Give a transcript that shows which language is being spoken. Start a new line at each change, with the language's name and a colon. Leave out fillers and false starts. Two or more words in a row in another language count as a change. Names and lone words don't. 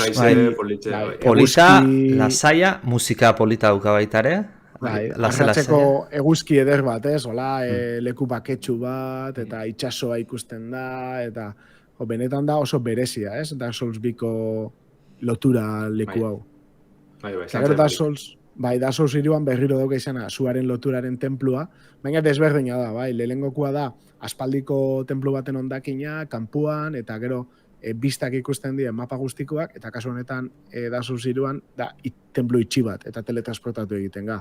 Basque: polita, lasaia, musika polita dauka baitare. Arratzeko eguzki eder bat, ez? Hola, leku baketsu bat, eta itsasoa ikusten da, eta benetan da oso berezia, ez? Dark Souls 2ko lotura leku hau. Dark Souls 3an berriro dauka izena suaren loturaren templua, baina desberdina da, bai, lehenengokua da aspaldiko templu baten ondakina, kanpuan, eta gero bistak ikusten dien mapa guztikoak, eta kasu honetan Dark Souls 3an da templu itxi bat, eta teletransportatu egiten ga.